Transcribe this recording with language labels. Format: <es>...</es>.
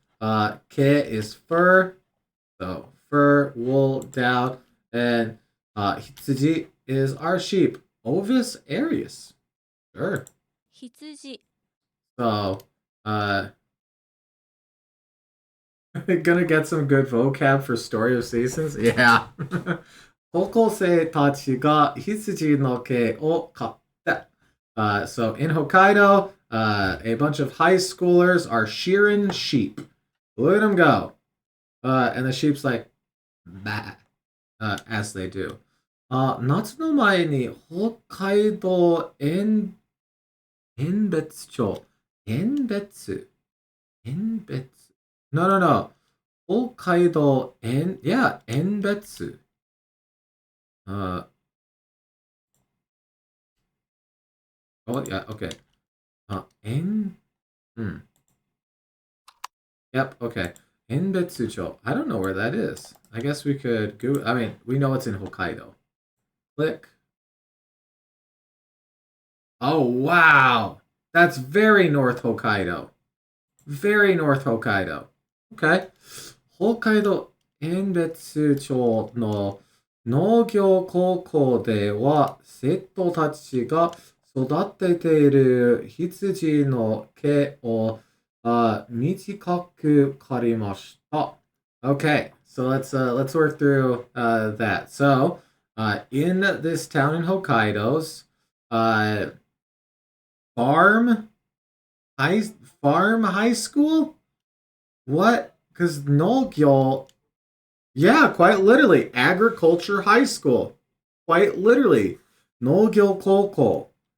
<en>Ke is fur. So fur, wool, down. And hitsuji is our sheep. Ovis Arius. Sure.</en> <ja>羊</ja> <en>So gonna get some good vocab for Story of Seasons? Yeah.</en> <ja>高校生たちが羊の毛を買った。</ja> <en>So in Hokkaido, a bunch of high schoolers are shearing sheep. Look at them go. And the sheep's like, bah, as they do.</en> <ja>夏の前に北海道遠別町。</ja> <en>遠別 遠別 No, no, no. 北海道yeah, 遠別.Uh, oh, yeah, okay. En, Yep, okay. Enbetsucho. I don't know where that is. I guess we could go. I mean, we know it's in Hokkaido. Click. Oh, wow. That's very North Hokkaido. Very North Hokkaido. Okay.</en> <ja>北海道遠別町の農業高校では生徒たちが育てている羊の毛を短く刈りました。</ja> <en>Okay, so let's work through that. So, in this town in Hokkaido's uh, farm high farm high school. What? Because Nogyo, yeah, quite literally, agriculture high school, quite literally, Nogyo Koko.</en>